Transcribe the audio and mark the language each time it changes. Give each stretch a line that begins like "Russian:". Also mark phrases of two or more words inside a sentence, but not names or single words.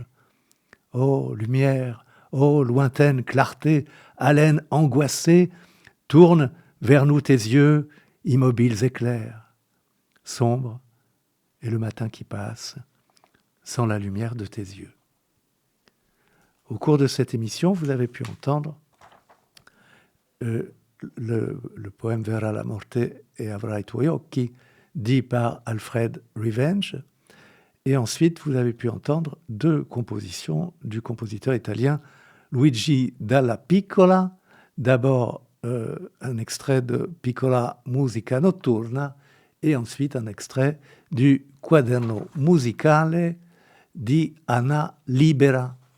French: Ô lumière, ô lointaine clarté, haleine angoissée, tourne vers nous tes yeux, immobiles et clairs. Sombre, et le matin qui passe, sans la lumière de tes yeux. Au cours de cette émission, vous avez pu entendre le poème Vera la morte e avrai i tuoi occhi, dit par Alfred Revenge. Et ensuite, vous avez pu entendre deux compositions du compositeur italien Luigi Dalla Piccola. D'abord, un extrait de Piccola Musica Notturna et ensuite un extrait du Quaderno Musicale di Anna Libera.